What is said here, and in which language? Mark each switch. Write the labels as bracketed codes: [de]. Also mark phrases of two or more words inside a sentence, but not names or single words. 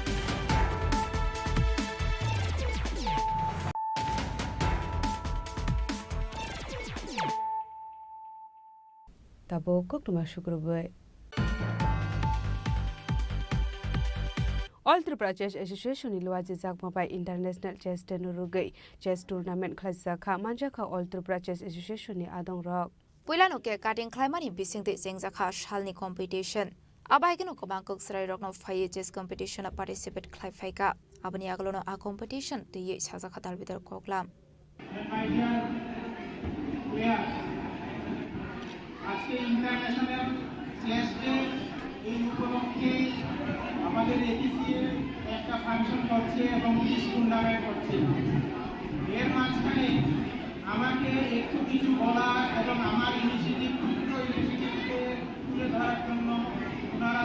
[trp] Tabo koktuma shukrubai All Tripura Chess Association Ilwaji Zakmapai International Chess Tenurugai Chess Tournament Khazaka Manjaka All Tripura Chess Association ni Adong Rock. Puilano ke cutting climbani bisingte sengzakha shalni competition. Abai keno kobangkok srai rokno phai [en] chess competition participate [trp] klai phaika. Abani aglono a competition te ye chazakha dalbidar koklam. [bn] আজকে [en] International Chess Day [bn] এই উপলক্ষে আমাদের এটিসি একটা ফাংশন করছে এবং [en] quiz tournament [bn] করছে এর মাঝখানে আমাকে একটু কিছু বলা এবং আমার ইনিশিয়েটিভ ক্ষুদ্র ইনিশিয়েটিভকে তুলে ধরার জন্য ওনারা